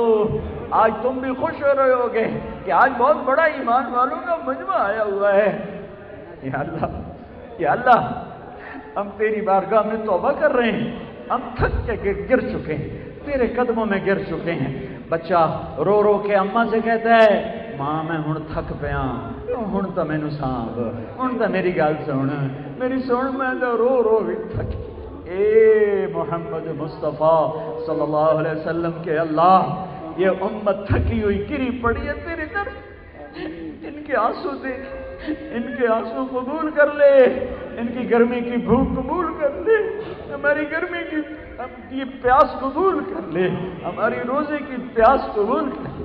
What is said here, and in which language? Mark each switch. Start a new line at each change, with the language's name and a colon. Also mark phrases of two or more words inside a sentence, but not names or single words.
Urdu: آج تم بھی خوش ہو رہے ہوگے کہ آج بہت بڑا ایمان والوں کا مجمع آیا ہوا ہے۔ یا اللہ ہم تیری بارگاہ میں توبہ کر رہے ہیں، ہم تھک کے گر چکے ہیں، تیرے قدموں میں گر چکے ہیں۔ بچہ رو رو کے اماں سے کہتا ہے
Punjabi: ماں میں ہن تھک پیا، ہن تو مینو سانبھ، ہن تو میری گل سن، میری سن، میں تو رو رو بھی تھک.
Urdu: اے محمد مصطفیٰ
Arabic: صلى الله عليه وسلم
Urdu: کے اللہ، یہ امت تھکی ہوئی گری پڑی ہے تیرے در، ان کے آنسو دیکھ، ان کے آنسو قبول کر لے، ان کی گرمی کی بھوک قبول کر لے، ہماری گرمی کی یہ پیاس قبول کر لے، ہماری روزے کی پیاس قبول کر لے.